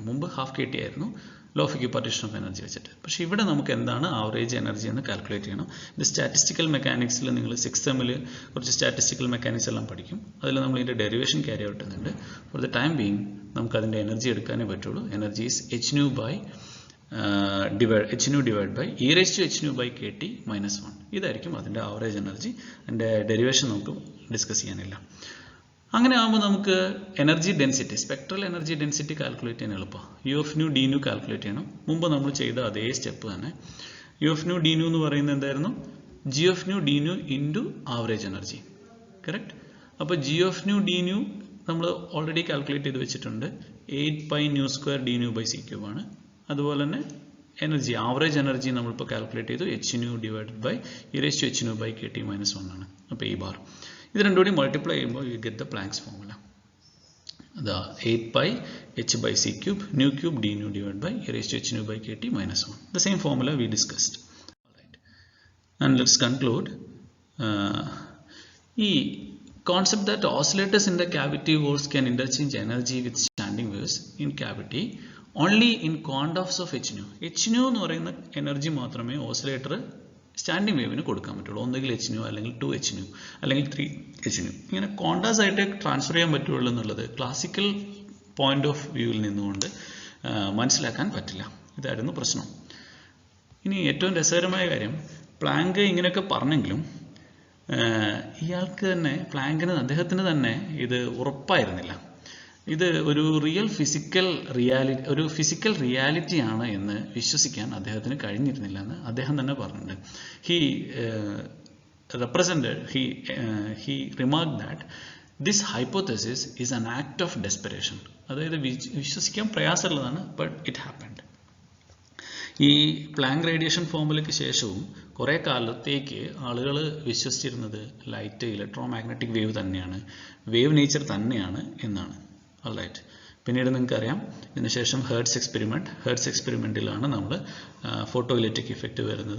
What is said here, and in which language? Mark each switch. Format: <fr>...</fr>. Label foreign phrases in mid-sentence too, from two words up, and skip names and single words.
<ml>മുമ്പ് ഹാഫ് KT ആയിരുന്നു</ml> <en>law of equipartition of energy</en> <ml>വെച്ചിട്ട്. പക്ഷേ ഇവിടെ നമുക്ക് എന്താണ്</ml> <en>average energy</en> <ml>എന്ന് കാൽക്കുലേറ്റ് ചെയ്യണം. ഇത്</ml> <en>statistical mechanics</en> <ml>നിങ്ങൾ 6th സെമ്മിൽ കുറച്ച്</ml> <en>statistical mechanics</en> <ml>എല്ലാം പഠിക്കും. അതിൽ നമ്മൾ ഇതിൻ്റെ ഡെറിവേഷൻ</ml> <en>carry out</en> <ml>ചെയ്യുന്നുണ്ട്.</ml> <en>for the time being</en> <ml>നമുക്ക് അതിൻ്റെ എനർജി എടുക്കാനേ പറ്റുള്ളൂ.</ml> <en>energy is hnu divided by e raised to hnu by KT minus 1.</en> <ml>ഇതായിരിക്കും അതിൻ്റെ</ml> <en>average energy.</en> <ml>അതിൻ്റെ ഡെറിവേഷൻ നമുക്ക് ഡിസ്കസ് ചെയ്യാനില്ല. അങ്ങനെ ആകുമ്പോൾ നമുക്ക്</ml> <en>energy density, spectral energy density</en> <ml>കാൽക്കുലേറ്റ് ചെയ്യാൻ എളുപ്പമാണ്. U(nu) d(nu) കാൽക്കുലേറ്റ് ചെയ്യണം. മുമ്പ് നമ്മൾ ചെയ്ത അതേ സ്റ്റെപ്പ് തന്നെ. U(nu) d(nu) എന്ന് പറയുന്നത് എന്തായിരുന്നു?</ml> <en>G(nu) d(nu) into average energy. correct.</en> <ml>അപ്പോൾ G(nu) d(nu) നമ്മൾ</ml> <en>already calculate</en> <ml>ചെയ്ത് വെച്ചിട്ടുണ്ട്.</ml> <en>8π(nu²) d(nu) by c³ ആണ്.</en> <ml>അതുപോലെ തന്നെ എനർജി,</ml> <en>average energy</en> <ml>നമ്മളിപ്പോൾ കാൽക്കുലേറ്റ് ചെയ്തു.</ml> <en>hnu divided by e raised to hnu by KT minus 1 ആണ്.</en> <ml>അപ്പോൾ ഈ ബാർ ഇത് രണ്ടും കൂടി മൾട്ടിപ്ലൈ ചെയ്യുമ്പോൾ</ml> <en>you get the Planck's formula. ദ 8πh/c³ nu³ d(nu) divided by e raised to hnu by KT minus 1. The same formula we discussed. Alright. And let's conclude. ഈ concept that oscillators in the cavity walls can interchange energy with standing waves in cavity only in quantums of hnu.</en> <ml>hnu എന്ന് പറയുന്ന എനർജി മാത്രമേ ഓസിലേറ്റർ സ്റ്റാൻഡിങ് വേവിന് കൊടുക്കാൻ പറ്റുള്ളൂ. ഒന്നുകിൽ hnu അല്ലെങ്കിൽ 2hnu അല്ലെങ്കിൽ 3hnu. ഇങ്ങനെ ക്വാണ്ടാസ് ആയിട്ട് ട്രാൻസ്ഫർ ചെയ്യാൻ പറ്റുള്ളൂ എന്നുള്ളത്</ml> <en>classical point of view</en> <ml>നിന്നുകൊണ്ട് മനസ്സിലാക്കാൻ പറ്റില്ല. ഇതായിരുന്നു പ്രശ്നം. ഇനി ഏറ്റവും രസകരമായ കാര്യം, പ്ലാങ്ക് ഇങ്ങനെയൊക്കെ പറഞ്ഞെങ്കിലും ഇയാൾക്ക് തന്നെ, പ്ലാങ്കിന് അദ്ദേഹത്തിന് തന്നെ ഇത് ഉറപ്പായിരുന്നില്ല. ഇത് ഒരു</ml> <en>physical reality</en> <ml>ആണ് എന്ന് വിശ്വസിക്കാൻ അദ്ദേഹത്തിന് കഴിഞ്ഞിരുന്നില്ല എന്ന് അദ്ദേഹം തന്നെ പറഞ്ഞിട്ടുണ്ട്.</ml> <en>He remarked that this hypothesis is an act of desperation.</en> <ml>അതായത് വിശ്വസിക്കാൻ പ്രയാസമുള്ളതാണ്,</ml> <en>but it happened.</en> <ml>ഈ പ്ലാങ്ക് റേഡിയേഷൻ ഫോർമുലയ്ക്ക് ശേഷവും കുറേ കാലത്തേക്ക് ആളുകൾ വിശ്വസിച്ചിരുന്നത്</ml> <en>light electromagnetic wave</en> <ml>തന്നെയാണ്,</ml> <en>wave nature</en> <ml>തന്നെയാണ് എന്നാണ്. ഓൾറൈറ്റ്. പിന്നീട് നിങ്ങൾക്കറിയാം, ഇതിനുശേഷം ഹെർട്സ് എക്സ്പെരിമെൻറ്റിലാണ് നമ്മൾ</ml> <en>photo electric effect</en> <ml>വരുന്നത്.</ml>